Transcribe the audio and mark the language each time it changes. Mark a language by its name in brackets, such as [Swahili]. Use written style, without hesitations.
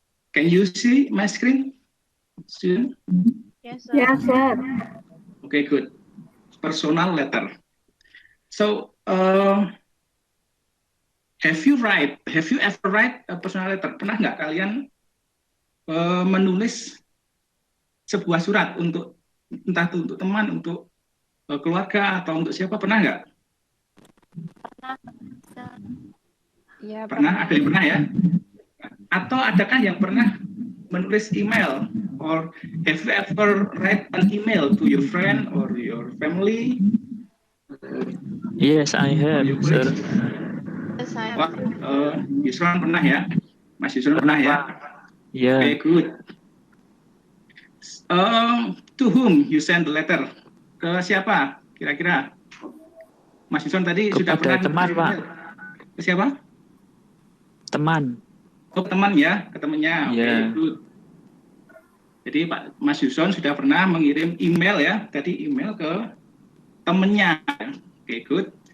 [English] Can you see my screen, student? Yes, sir. Yes, sir. Okay, good. Personal letter. So, have you ever write a personal letter? [Indonesian] Pernah nggak kalian menulis sebuah surat untuk entah itu untuk teman, untuk keluarga atau untuk siapa? Pernah nggak? Ya, Pernah. Ada yang pernah ya? Atau adakah yang pernah menulis email? [English] Or have you ever write an email to your friend or your family? Yes, I have, sir. Yes, I [Indonesian] Wah, Yusron pernah ya? Mas Yusron pernah ya? [English] Yeah. Okay, good. To whom you send the letter? [Indonesian] Ke siapa kira-kira? Mas Yuson tadi sudah Kepada teman, Pak. ke siapa? Teman. Oh, ke teman ya, ke temannya. Oke, Ya. good. Jadi Pak Mas Yuson sudah pernah mengirim email ya, tadi email ke temannya. Oke, good.